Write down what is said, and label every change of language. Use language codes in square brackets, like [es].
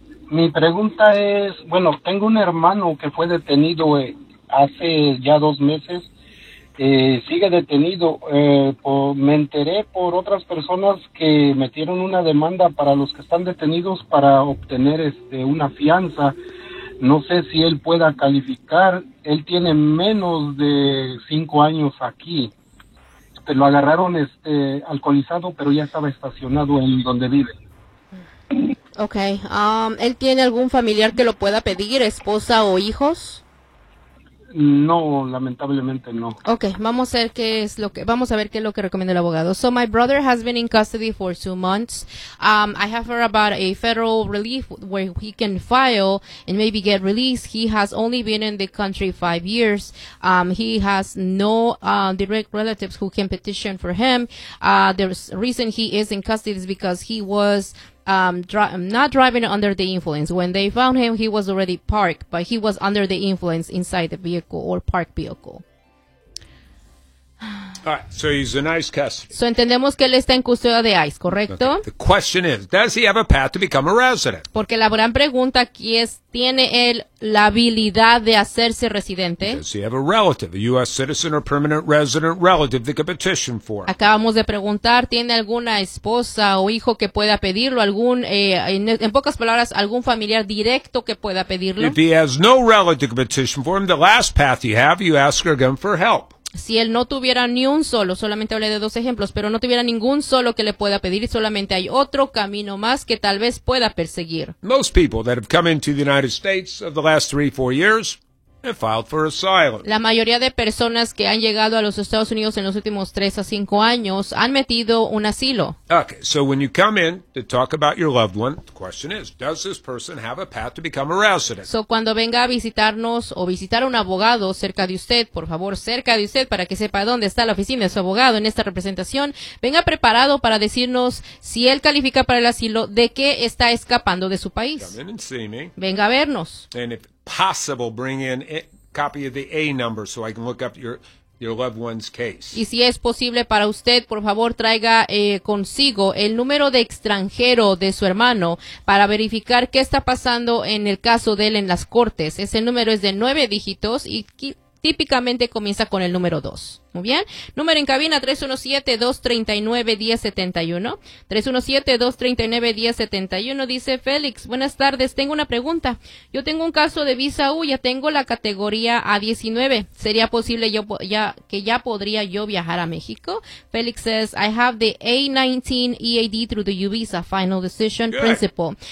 [es] Mi pregunta es, bueno, tengo un hermano que fue detenido hace ya 2 meses, sigue detenido, me enteré por otras personas que metieron una demanda para los que están detenidos para obtener una fianza, no sé si él pueda calificar, él tiene menos de 5 años aquí, lo agarraron alcoholizado, pero ya estaba estacionado en donde vive. Okay. ¿Él tiene algún familiar que lo pueda pedir, esposa o hijos? No, lamentablemente no. Okay, vamos a ver qué es lo que recomienda el abogado. [en] So my brother has been in custody for 2 months. I have heard about a federal relief where he can file and maybe get released. He has only been in the country 5 years. He has no direct relatives who can petition for him. The reason he is in custody is because he was not driving under the influence. When they found him, he was already parked, but he was under the influence inside the vehicle or parked vehicle. All right, so he's in ICE custody. [es] So entendemos que él está en custodia de ICE, ¿correcto? [en] Okay. The question is, does he have a path to become a resident? [es] Porque la gran pregunta aquí es, ¿tiene él la habilidad de hacerse residente? [en] Does he have a relative, a U.S. citizen or permanent resident relative that could petition for him? [es] Acabamos de preguntar, ¿tiene alguna esposa o hijo que pueda pedirlo? En pocas palabras, ¿algún familiar directo que pueda pedirlo? [en] If he has no relative to petition for him, the last path you have, you ask her again for help. [es] Si él no tuviera ni un solo, solamente hablé de 2 ejemplos, pero no tuviera ningún solo que le pueda pedir, solamente hay otro camino más que tal vez pueda perseguir. [en] Most people that have come into the United States over the last 3-4 years have filed for asylum. [es] La mayoría de personas que han llegado a los Estados Unidos en los últimos 3-5 años han metido un asilo. [en] Okay, so when you come in to talk about your loved one, the question is, does this person have a path to become a resident? [es] So cuando venga a visitarnos o visitar a un abogado cerca de usted, por favor, cerca de usted para que sepa dónde está la oficina de su abogado en esta representación, venga preparado para decirnos si él califica para el asilo, de qué está escapando de su país. [en] Come in and see me. [es] Venga a vernos. [en] And if possible, bring in a copy of the A number so I can look up your loved one's case. [es] Y si es posible para usted, por favor, traiga consigo el número de extranjero de su hermano para verificar qué está pasando en el caso de él en las cortes. Ese número es de 9 dígitos y típicamente comienza con el número 2. Muy bien. Número en cabina 317-239-1071. 317-239-1071. Dice Félix, buenas tardes. Tengo una pregunta. Yo tengo un caso de visa U. Ya tengo la categoría A19. ¿Sería posible que ya podría yo viajar a México? [en] Félix says, I have the A19 EAD through the U visa, final decision principal.